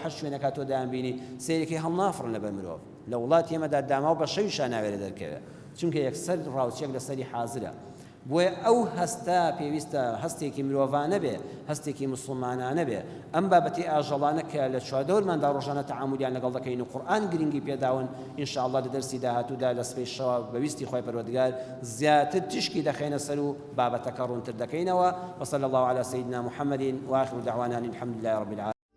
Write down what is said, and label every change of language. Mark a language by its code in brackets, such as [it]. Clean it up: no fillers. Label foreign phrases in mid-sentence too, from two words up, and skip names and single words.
[ckb] هەر شوێنەکە تۆ دایانبینی سەیرێکی هەڵ نافڕنە بە مرۆڤ لە وڵاتی ئێمەدا داما و بە شەویشان ناوێرە دەرکەوێت چونکە یەکسەر ڕاوچێک لەسەری حازرە بۆیە ئەو هەستا پێویستە هەستێکی مرۆڤانە بێ هەستێکی موسڵمانانە بێ ئەم بابەتی ئاژەڵانە کە لە چوادەورماندا ڕۆژانە تەعامولیان لەگەڵ دەکەین و قورئان گرنگی پێداون ئینشاءالله لە دەرسی داهاتوودا لە سبەی شەوە بەویستی خۆی پەروەردگار زیاتر تشکی دەخەینە سەر و بابەتەکە ڕوونتر دەکەینەوە [ar] وصلى الله على سيدنا محمد وآخر دعوانا الحمد لله رب العالمين